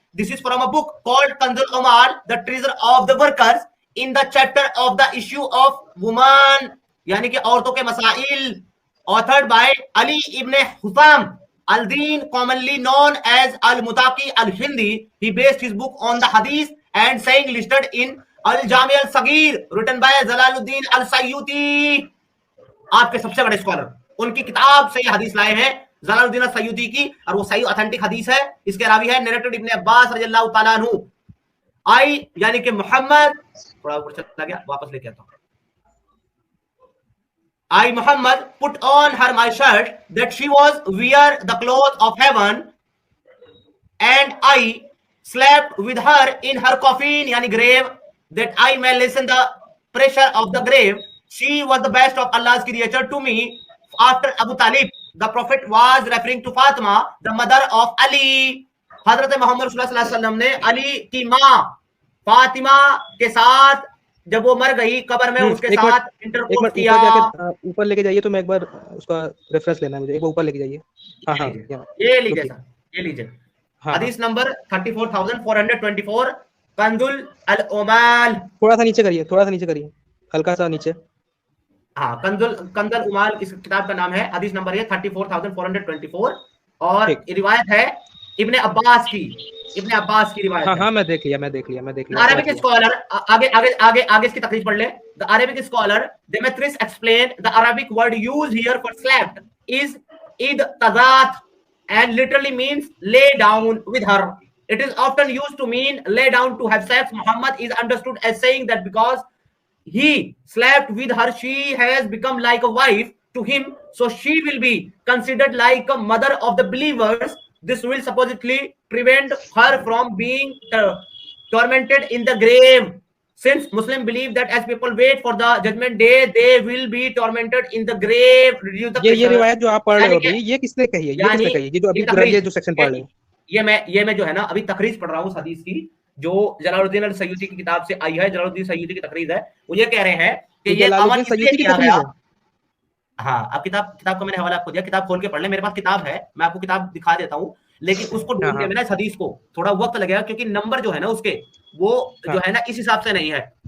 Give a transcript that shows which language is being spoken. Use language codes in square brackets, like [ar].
[en] this is from a book called कंजल उमाल the treasure of the workers in the chapter of the issue of woman, [hi] यानी कि औरतों के मसाइल, [en] Authored bye Ali Ibn Husam al-Din, commonly known as al-Mutaqi al-Hindi. He based his book on the hadith and saying listed in Al-Jami al-Saghir written by Jalaluddin al-Sayyuti. [hi] आपके सबसे बड़े scholar, उनकी किताब से ये हदीस लाए हैं, जलालुद्दीन अल-सय्यूती की, और वो सही ऑथेंटिक हदीस है। इसके रावी है नरेटेड इब्ने अब्बास रज़ियल्लाहु ताला अन्हु। आई यानी कि मोहम्मद, थोड़ा ऊपर चला गया, वापस लेके आता हूं। [en] I Muhammad put on her my shirt that she was wear the cloth of heaven and I slept with her in her coffin yani grave that I may listen the pressure of the grave. She was the best of Allah's creature to me after Abu Talib. The prophet was referring to Fatima, the mother of Ali. [hi] हजरत मोहम्मद सल्लल्लाहु अलैहि वसल्लम ने अली की माँ फातिमा के साथ जब वो मर गई कब्र में, उसके साथ इंटरकोर्स किया। ऊपर लेके जाइए तो मैं एक बार उसका रेफरेंस लेना है मुझे, एक बार ऊपर लेके जाइए। हाँ ये लीजिए हदीस नंबर 34,424 कंजुल अल उमाल। थोड़ा सा नीचे करिए, हल्का सा नीचे। हाँ कंजुल उमाल इस किताब का नाम है, हदीस नंबर है 34,424 और रिवायत है इब्ने अब्बास की रिवायत। हाँ मैं देख लिया। अरबिक स्कॉलर आगे इसकी तकरीर पढ़ ले। [en] The Arabic scholar Demetrius explain the Arabic word used here for slept is इद तजात and literally means lay down with her. It is often used to mean lay down to have sex. Muhammad is understood as saying that because he slept with her, she has become like a wife to him, so she will be considered like a mother of the believers. This will supposedly prevent her from being tormented in the grave. Since Muslim believe that as people wait for the judgment day, they will be tormented in the grave. [hi] ये रिवायत जो आप पढ़ रहे हो अभी, ये किसने कही है? ये किसने कही है? ये जो अभी ये जो सेक्शन पढ़ रहे हो, ये मैं जो है ना अभी तकरीज पढ़ रहा हूँ हदीस की, जो जलालुद्दीन अल-सयूती की किताब से आई है। जलालुद्दीन सयूती की तकरीज है। वो ये कह रहे हैं कि ये अमल इसलिए किया गया। हाँ, अब किताब का मैंने हवाला आपको दिया, किताब खोल के पढ़ ले। मेरे पास किताब है, मैं आपको किताब दिखा देता हूँ, लेकिन उसको ढूंढने में ना इस हदीस को थोड़ा वक्त लगेगा, क्योंकि नंबर जो है ना उसके वो जो है ना इस हिसाब से नहीं है।